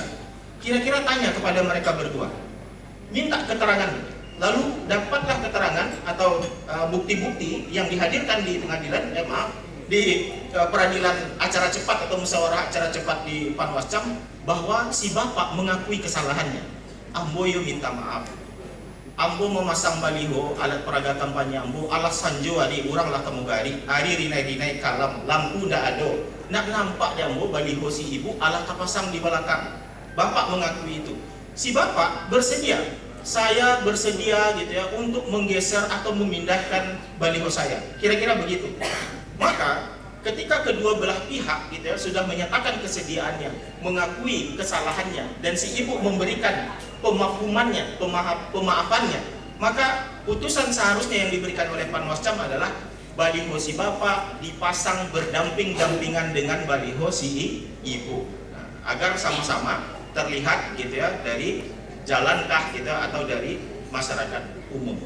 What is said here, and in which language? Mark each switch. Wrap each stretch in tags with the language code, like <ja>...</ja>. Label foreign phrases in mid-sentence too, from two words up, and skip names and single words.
<id>Kira-kira tanya kepada mereka berdua, minta keterangan, lalu dapatlah keterangan atau bukti-bukti yang dihadirkan di pengadilan, di peradilan acara cepat atau musyawarah acara cepat di Panwascam, bahwa si bapak mengakui kesalahannya.</id> <min>Ambo yo minta maaf, ambo memasang baliho alat peraga kampanye ambo alas sanjo adi urang lah kamu gari hari rinai kalam lampu ndak ado nak nampak di ambo baliho si ibu alat kapasang di belakang.</min> <id>Bapak mengakui itu. Si bapak bersedia, saya bersedia gitu ya untuk menggeser atau memindahkan baliho saya. Kira-kira begitu. Maka ketika kedua belah pihak gitu ya sudah menyatakan kesediaannya, mengakui kesalahannya, dan si ibu memberikan pemahamannya, pemaafannya, maka putusan seharusnya yang diberikan oleh Panwascam adalah baliho si bapak dipasang berdamping-dampingan dengan baliho si ibu, agar sama-sama terlihat gitu ya dari jalankah gitu atau dari masyarakat umum.</id>